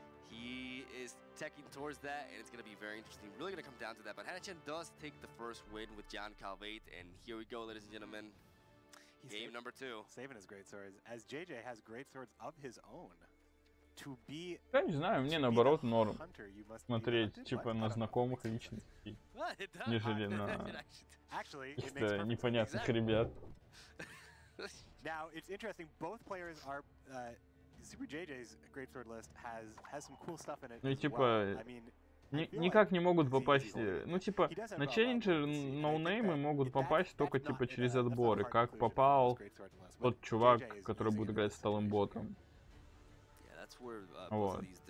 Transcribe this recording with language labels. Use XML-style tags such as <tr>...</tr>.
<en>He is teching towards that, and it's going to be very interesting. Really going to come down to that. But Hanachan does take the first win with John Calvate, and here we go, ladies and gentlemen. Game number 2. Saving his great swords, as JJ has great swords of his own.</en> <ru>Я не знаю, мне наоборот норм смотреть типа на знакомых личностей, нежели на каких-то непонятных ребят.</ru> <en>Now it's interesting. Both players are. Super JJ's great sword list has some cool stuff in it.</en> <ru>Ну типа никак не могут попасть. Ну типа на челленджер ноунеймы могут попасть только типа через отборы, как попал тот чувак, который будет играть сталым ботом. Вот.</ru>